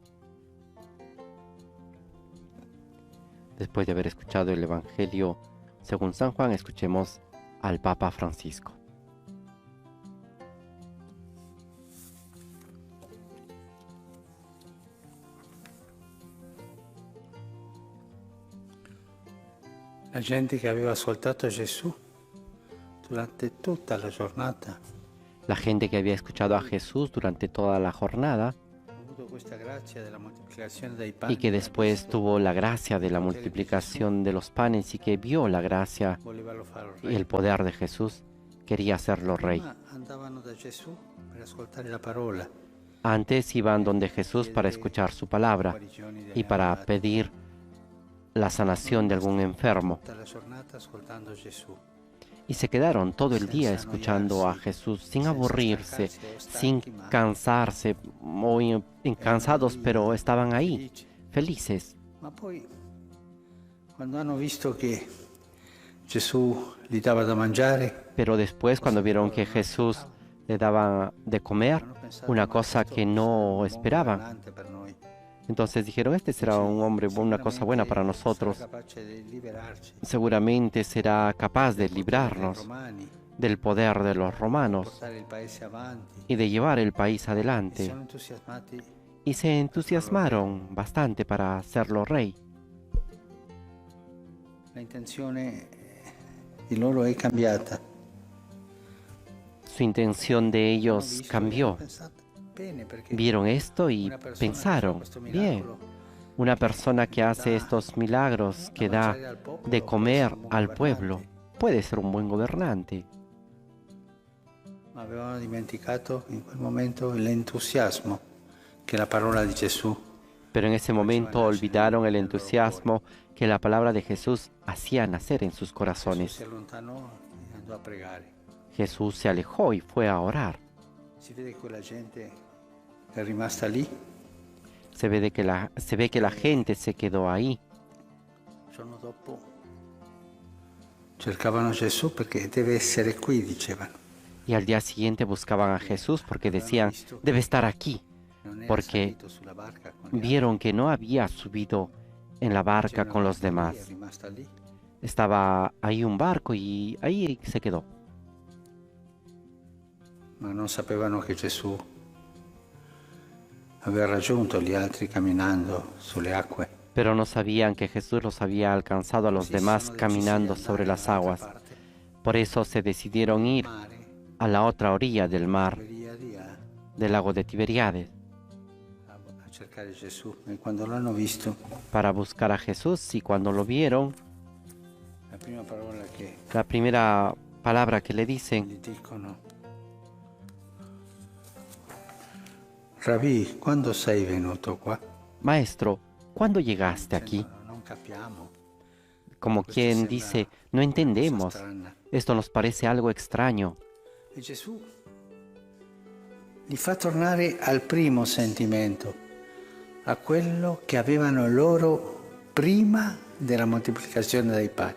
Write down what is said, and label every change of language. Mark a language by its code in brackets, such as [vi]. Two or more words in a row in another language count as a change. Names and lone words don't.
[es] Después de haber escuchado el Evangelio según San Juan, escuchemos al Papa Francisco. [it] La gente che aveva ascoltato Gesù durante tutta la giornata [es] La gente que había escuchado a Jesús durante toda la jornada [it] ha avuto questa grazia della moltiplicazione dei [es] y [it] pani [es] que después tuvo la gracia de la multiplicación de los panes y que vio la gracia [it] volevano farlo [es] y el poder de Jesús, quería hacerlo rey. [it] Prima andavano da Gesù per ascoltare la parola [es] Antes iban donde Jesús para escuchar su palabra y para pedir la sanación de algún enfermo. [it] tutta la giornata ascoltando Gesù. [es] Y se quedaron todo el día escuchando a Jesús sin aburrirse, sin cansarse, muy cansados, pero estaban ahí, felices. [it] Ma poi, quando hanno visto che Gesù gli dava da mangiare, [es] Pero después, cuando vieron que Jesús le daba de comer, [it] hanno pensato: [es] una [it] "Ma [es] cosa [it] questo [es] que [it] sarà un [es] no [it] buon [es] esperaban, [it] governante per noi. [es] entonces dijeron: «Este será un hombre, una cosa buena para nosotros. [it] Sarà capace di liberarci [es] Seguramente será capaz de [it] dai [es] librarnos [it] romani, [es] del poder de los romanos [it] portare il paese avanti". [es] y de llevar el país [it] E [es] adelante». [it] sono entusiasmati. [es] Y se entusiasmaron bastante para hacerlo rey. [it] La intenzione di loro è cambiata. [es] Su intención de [it] Hanno [es] ellos [it] visto e [es] cambió. [it] hanno pensato: bene, perché [es] Vieron esto y [it] una persona che fa [es] pensaron: [it] questo [es] bien, [it] miracolo [es] una persona que hace estos milagros, que da [it] mangiare al popolo, [es] de [it] può [es] comer [it] essere un buon [es] al pueblo, [it] governante. [es] puede ser un buen gobernante. [it] Ma avevano dimenticato in quel momento l'entusiasmo che la parola di Gesù [es] Pero en ese momento olvidaron el entusiasmo que la palabra de Jesús hacía nacer en sus [it] Gesù [es] corazones. [it] si allontanò e andò a pregare. [es] Jesús se alejó y fue a orar. [it] Si vede che quella gente è rimasta lì. [es] Se ve que la gente se quedó ahí. [it] Il giorno dopo cercavano Gesù perché deve essere qui, dicevano. [es] Y al día siguiente buscaban a Jesús porque decían: «Debe estar aquí», [it] Non era [es] porque [it] salito sulla barca con gli [es] vieron que no había subido en la [it] altri. [es] barca con los [it] C'era [es] demás, [it] rimasta lì, [es] Estaba ahí un barco y ahí se quedó. [it] Ma non sapevano che Gesù aveva raggiunto gli altri camminando sulle acque. [es] Pero no sabían que Jesús los había alcanzado a los demás caminando sobre las aguas. Por eso se decidieron ir a la otra orilla del mar, del lago de Tiberíades, [it] A cercare Gesù. E quando l'hanno visto, [es] para buscar a Jesús. Y cuando lo vieron, [it] la prima parola che [es] la primera palabra que le dicen: [it] gli dicono: Rabbi, quando sei venuto qua? [es] Maestro, ¿cuándo llegaste aquí? [it] Non capiamo. [es] Como quien dice, no entendemos. [it] Strana. [es] Esto nos parece algo extraño. [it] E Gesù li fa tornare al primo sentimento, a quello che avevano loro prima della moltiplicazione dei pani.